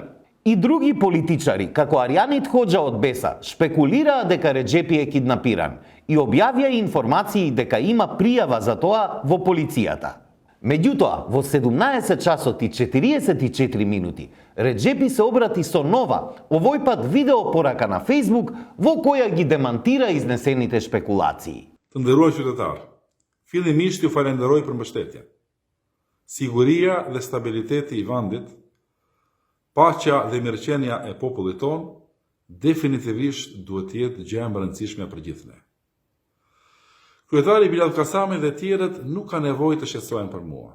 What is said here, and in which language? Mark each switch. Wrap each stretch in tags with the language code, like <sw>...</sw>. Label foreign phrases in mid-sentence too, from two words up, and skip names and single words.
<mk>И други политичари, како Арјанит Хоџа од БЕСА, шпекулираа дека Реджепи е киднапиран и објавија информации дека има пријава за тоа во полицијата. Меѓутоа, во 17 часот и 44 минути, Реджепи се обрати со нова, овој пат видео порака на Facebook, во која ги демантира изнесените шпекулации.</mk> <sq>Të nderuar qytetar, fillimisht ju falenderoj për mbështetjen. Siguria dhe stabiliteti i vendit, paqja dhe mirëqenia e popullit ton, definitivisht duhet të jetë gjë e rëndësishme për gjithë ne. Kryetari Bilat Kasami dhe tjerët nuk ka nevojë të shqetësohen për mua.</sq>